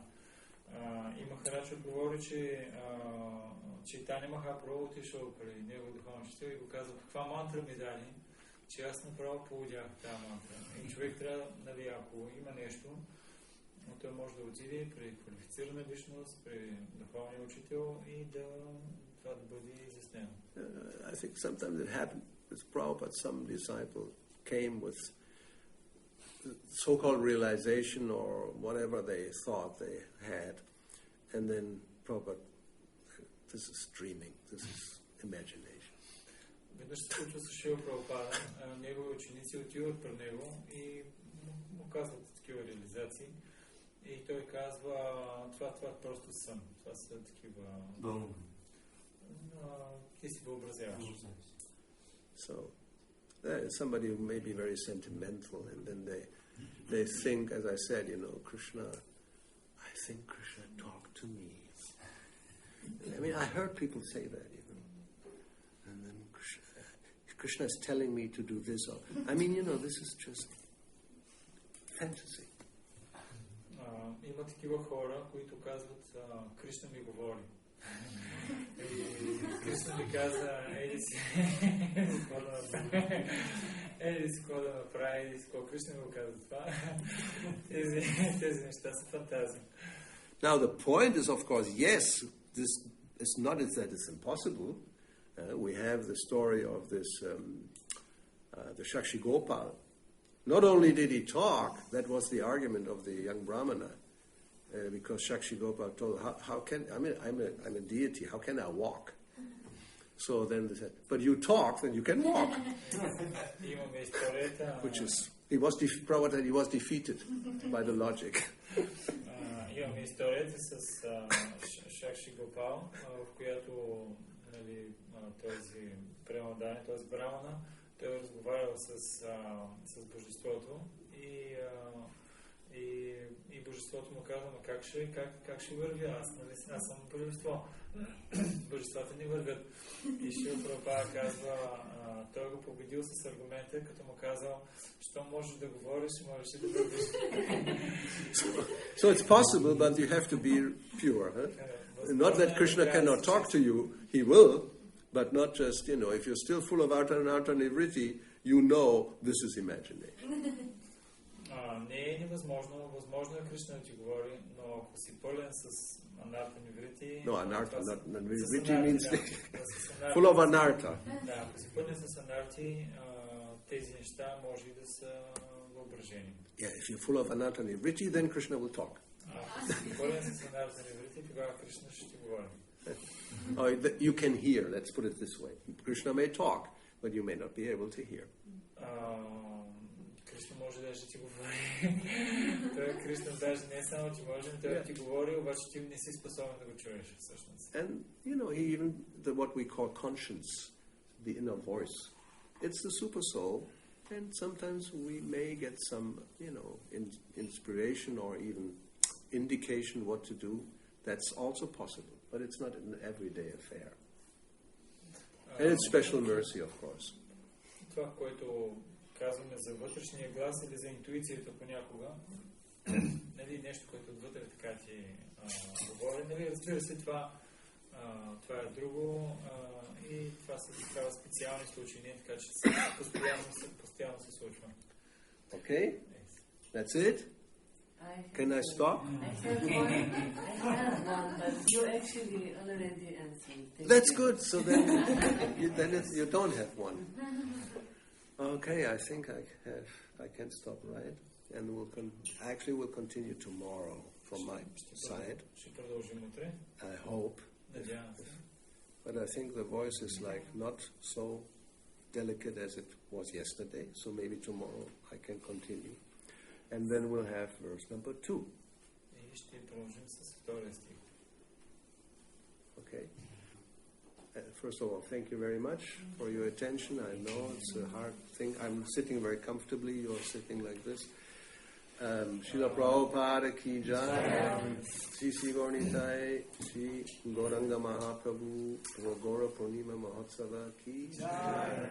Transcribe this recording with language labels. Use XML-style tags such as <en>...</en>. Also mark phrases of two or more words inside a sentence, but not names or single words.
<bg>И Махарадж отговори, че Чайтаня Махапрабху отишъл при него духовничество и го казва, каква мантра ми дали, че аз направо поводях тази мантра. И човек трябва, ако има нещо, но той може да отиде при квалифицирана личност, при духовния учител и това да бъде изяснено.</bg> <en>I think sometimes it happened with Prabhupada. Some disciple came with so-called realization or whatever they thought they had, and then Prabhupada, this is dreaming, this is imagination.</en> <bg>Веднъж се случва с Шрила Прабхупада, негови ученици отиват при него и му казват такива реализации. И той казва, това просто сън. Това са такива... Ти си въобразяваш.</bg> <en>So, somebody who may be very sentimental, and then they think, as I said, Krishna, I think Krishna talked to me. I mean, I heard people say that, and then Krishna is telling me to do this. Or, I mean, this is just fantasy.</en> <bg>Има такива хора, които казват, Кришна ми говори. И Кришна ми каза, еди си какво да направи, еди си какво Кришна ми го казва това. Тези неща са фантазии.</bg> <en>Now the point is, of course, yes, this is not that it's impossible. We have the story of this, the Shakshi Gopal. Not only did he talk, that was the argument of the young Brahmana, because Shakshi Gopal told, how can, I'm a deity, how can I walk? So then they said, but you talk, then you can walk. Which is, Prabhupada, he was defeated by the logic.</en> <bg>Имаме историята с Шакши Гопал, в която този преладане, този брамана, той е разговарял с Божеството и Божеството му казва, как ще върви? Аз съм Божество. Божествата не вървят. И Шрила Прабхупада казва, той го победил с аргумента, като му казал, що можеш да говориш, можеш и да вървиш.</bg> <en>So it's possible, but you have to be pure. Huh? Not that Krishna cannot talk to you, he will, but not just, if you're still full of artha and nivritti, you know this is imagination.</en> <bg>Не е невъзможно, възможно е Кришна да ти говори, но ако си пълен с</bg> <sa>अनर्थ निवृत्ति...</sa> <en>No,</en> <sa>anartha, nivritti</sa> <en>means full of anartha.</en> <bg>Да, ако си пълен с анарти, тези неща може и да са въображени.</bg> <en>Yeah, if you're full of</en> <sa>anartha nivritti,</sa> <en>then Krishna will talk.</en> <bg>Ако си пълен с</bg> <sa>अनर्थ निवृत्ति,</sa> <bg>тогава Кришна ще ти говори.</bg> <en>You can hear, let's put it this way. Krishna may talk, but you may not be able to hear.</en> <bg>Кришна може да ти говори. Кришна даже не само ти може, но той ти говори, обаче ти не си способен да го чуеш всъщност.</bg> <en>And, you know, even what we call conscience, the inner voice, it's the super soul, and sometimes we may get some, you know, inspiration or even indication what to do. That's also possible, but it's not an everyday affair. And it's special mercy, of course.</en> <bg>Това, което казваме за вътрешния глас или за интуицията понякога, нали, нещо, което отвътре така ти говори, нали, разбира се, това е друго и това са такава специални случаи, не така, че постоянно се случва.</bg> <en>Okay? That's it? Can I stop? I have one, but you actually already answered. That's good. So then you don't have one. Okay, I think I can stop, right? And we'll continue tomorrow from my side.</en> <bg>Ще продължим утре.</bg> <en>I hope.</en> <bg>Надявам се.</bg> <en>But I think the voice is like not so delicate as it was yesterday. So maybe tomorrow I can continue. And then we'll have verse number 2.</en> <bg>И ще продължим с втория стих.</bg> <en>Okay. First of all, thank you very much for your attention. I know it's a hard thing. I'm sitting very comfortably. You're sitting like this. Srila Prabhupada</en> <hi>ki jai.</hi> <en>Sri Sri Gaurnitai, Sri Gauranga Mahaprabhu, Gaura Purnima</en> <hi>Mahotsava ki jai.</hi>